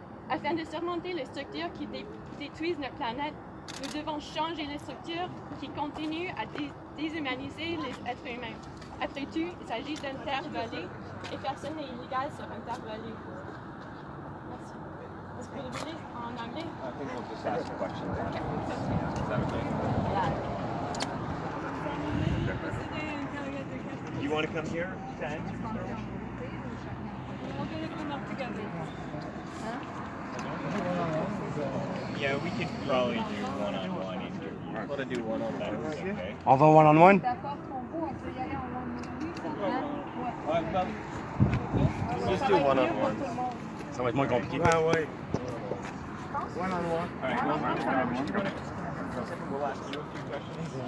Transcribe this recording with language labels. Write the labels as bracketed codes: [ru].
[fr] Afin de surmonter les structures qui détruisent notre planète, nous devons changer les structures qui continuent à déshumaniser les êtres humains. Après tout, il s'agit d'une terre volée et personne n'est illégal sur une terre volée. Merci. Est-ce que vous voulez en anglais? [en] I think we'll just ask questions. Is that okay? You want to come here to answer? We're going to come up together. Yeah, we could probably do one-on-one interview. I want to do one-on-one. Okay. [fr] On va one-on-one? D'accord pour vous, on peut y aller en [en] Let's do one-on-one. [fr] Ça va être moins compliqué. Ah ouais. One-on-one. [en] All right, we'll ask you a few questions.